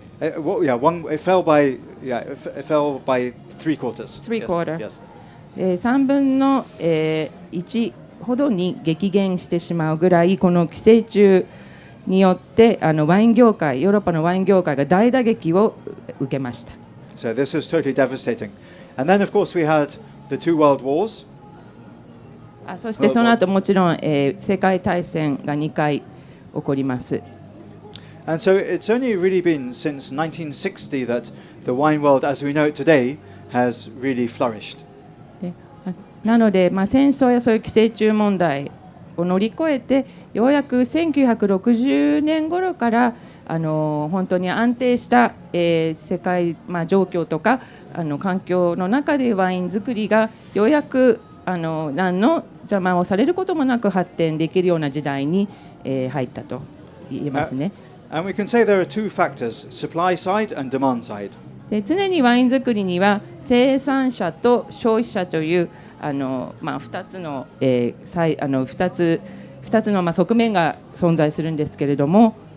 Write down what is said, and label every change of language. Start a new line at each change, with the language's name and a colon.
English: It fell by three quarters. Three quarter. Yes.
Japanese: 3分の1ほどに激減してしまうぐらいこの寄生虫によってワイン業界ヨーロッパのワイン業界が大打撃を受けました。
English: So this was totally devastating. And then of course we had the two world wars.
Japanese: そしてその後もちろん、世界大戦が2回起こります。
English: And so it's only really been since 1960 that the wine world as we know it today has really flourished.
Japanese: なので、戦争やそういう寄生虫問題を乗り越えてようやく1960年頃から本当に安定した、世界、状況とか環境の中でワイン作りがようやく何の邪魔をされることもなく発展できるような時代に、入ったと言えますね。
English: And we can say there are two factors, supply side and demand side.
Japanese: で常にワイン作りには生産者と消費者という2つの、2つの側面が存在するんですけれども。